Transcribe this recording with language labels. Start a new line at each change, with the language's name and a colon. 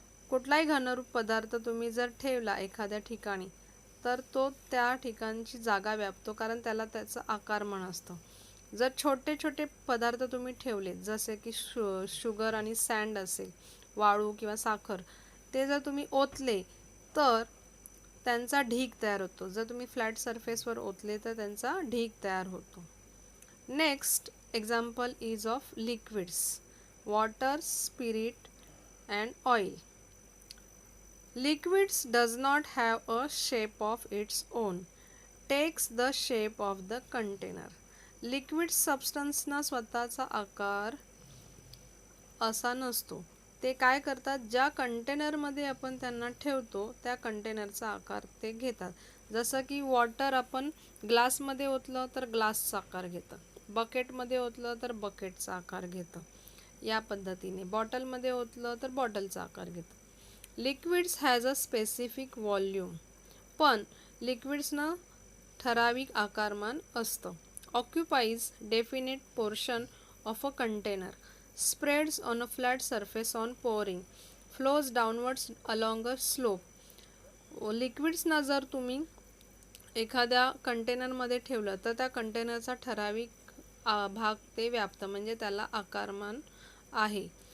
Marathi: कुठलाही घनरूप पदार्थ तुम्ही जर ठेवला एखाद्या ठिकाणी तर तो त्या ठिकाणची जागा व्यापतो, कारण त्याला त्याचं आकारमान असतं. जर छोटे छोटे पदार्थ तुम्ही ठेवले जसे की शुगर आणि सँड असेल, वाळू किंवा साखर, ते जर तुम्ही ओतले तर त्यांचा ढीग तयार होतो. जर तुम्ही फ्लॅट सरफेसवर ओतले तर त्यांचा ढीग तयार होतो.
English: Next example is of liquids, water, spirit and oil. Liquids does not have a shape of its own, takes the shape of the container.
Marathi: Liquid substance ना स्वतःचा आकार असा नसतो. ते काय करतात, ज्या कंटेनरमध्ये आपण त्यांना ठेवतो त्या कंटेनरचा आकार ते घेतात. जसं की वॉटर आपण ग्लासमध्ये ओतलं तर ग्लासचा आकार घेतं, बकेटमध्ये ओतलं तर बकेटचा आकार घेतं, या पद्धतीने बॉटलमध्ये ओतलं तर बॉटलचा आकार घेतं.
English: liquids has a specific volume,
Marathi: पण लिक्विड्सनं ठराविक आकारमान असतं.
English: Occupies definite portion of a container, spreads on a flat surface on pouring, flows downwards along a slope.
Marathi: लिक्विड्सना जर तुम्ही एखाद्या कंटेनरमध्ये ठेवलं तर त्या कंटेनरचा ठराविक भाग ते व्यापतं, म्हणजे त्याला आकारमान आहे.